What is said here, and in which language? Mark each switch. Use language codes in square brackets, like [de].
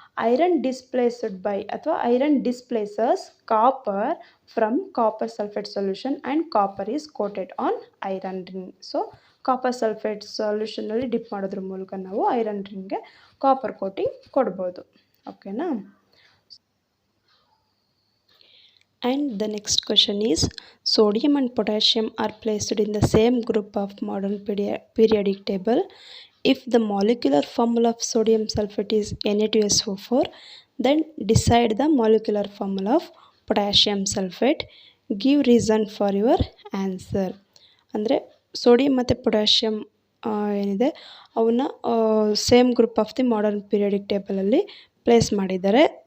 [en] Iron displaced by ಅಥವಾ iron displaces copper from copper sulphate solution and copper is coated on iron ring. [kn] So copper sulphate ಸೊಲ್ಯೂಷನಲ್ಲಿ drip ಮಾಡೋದ್ರ ಮೂಲಕ ನಾವು iron ರಿಂಗ್ಗೆ copper coating ಕೊಡ್ಬೋದು, ಓಕೆನಾ. [en] And the next question is, sodium and potassium are placed in the same group of modern periodic table. If the molecular formula of sodium sulfate is Na2SO4, then decide the molecular formula of potassium sulfate. Give reason for your answer. [kn] ಅಂದರೆ sodium ಮತ್ತು potassium ಏನಿದೆ ಅವನ್ನ same group of the modern periodic ಟೇಬಲಲ್ಲಿ place ಮಾಡಿದ್ದಾರೆ.